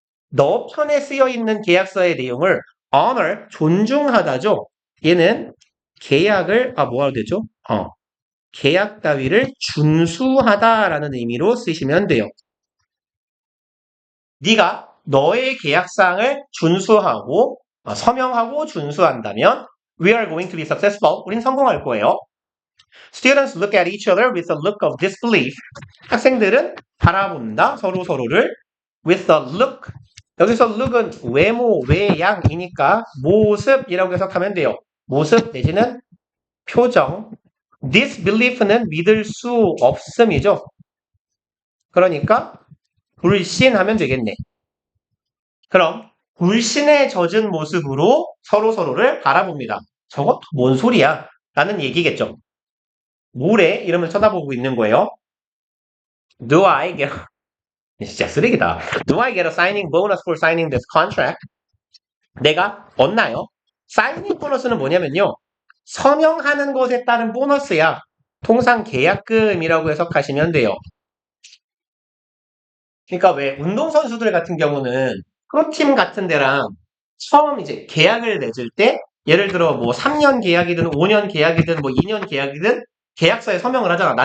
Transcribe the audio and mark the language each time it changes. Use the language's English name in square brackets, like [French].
[Korean] 너 편에 쓰여 있는 계약서의 내용을 honor, 존중하다죠. 얘는 계약을 뭐가 되죠? 계약 따위를 준수하다라는 의미로 쓰시면 돼요. 네가 너의 계약사항을 준수하고 서명하고 준수한다면 [English] we are going to be successful. [Korean] 우린 성공할 거예요. [English] Students look at each other with a look of disbelief. [Korean] 학생들은 바라본다 서로를 [English] with a look. [Korean] 여기서 look은 외모, 외양이니까 모습이라고 해석하면 돼요. 모습 내지는 표정. disbelief는 믿을 수 없음이죠. 그러니까 불신하면 되겠네. 그럼 불신에 젖은 모습으로 서로를 바라봅니다. 저것 뭔 소리야? 라는 얘기겠죠. 뭐래? 이러면 쳐다보고 있는 거예요. [English] Do I get [Korean] 진짜 쓰레기다. [English] Do I get a signing bonus for signing this contract? [Korean] 내가 얻나요? 사이닝 보너스는 뭐냐면요. 서명하는 것에 따른 보너스야. 통상 계약금이라고 해석하시면 돼요. 그러니까 왜 운동선수들 같은 경우는 프로팀 같은 데랑 처음 이제 계약을 맺을 때 예를 들어 뭐 3년 계약이든 5년 계약이든 뭐 2년 계약이든 계약서에 서명을 하잖아.